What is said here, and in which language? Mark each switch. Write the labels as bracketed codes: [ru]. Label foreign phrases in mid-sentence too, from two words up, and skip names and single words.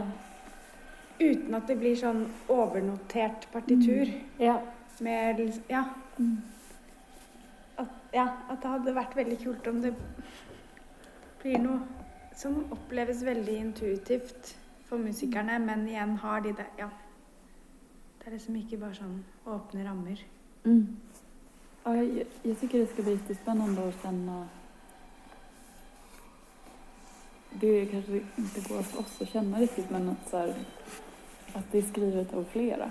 [no] Uten at det blir sånn overnotert partitur. Ja. Med, ja. At det hadde vært veldig kult om det blir noe som oppleves veldig intuitivt for musikerne, men igjen har de det, ja. [sv] Det är liksom inte bara sån öppna rammer. Ja, jag tycker det ska bli jättespännande att känna. Det kanske inte går för oss att känna riktigt, men att, så här, att det är skrivet av flera.